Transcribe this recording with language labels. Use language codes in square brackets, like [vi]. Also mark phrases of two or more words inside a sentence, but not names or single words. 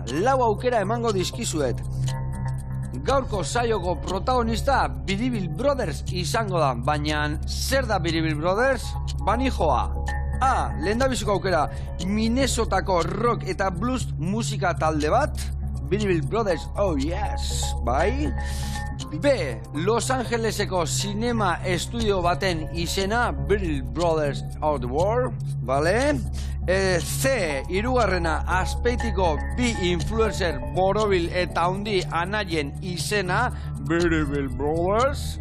[eu] 4 aukera emango dizkizuet. Gaurko saioko protagonista Biribil Brothers izango da, baina zer da Biribil Brothers? Banijoa. A. Lehendabiziko aukera, Minnesotako rock eta blues musika talde bat. [en] Biribil Brothers, oh yes, [eu] bai. B. Los Angeleseko sinema estudio baten izena, Biribil Brothers of the World, bale. C. Hirugarrena, Azpeitiko bi influencer borobil eta handi anaien izena, Biribil Brothers.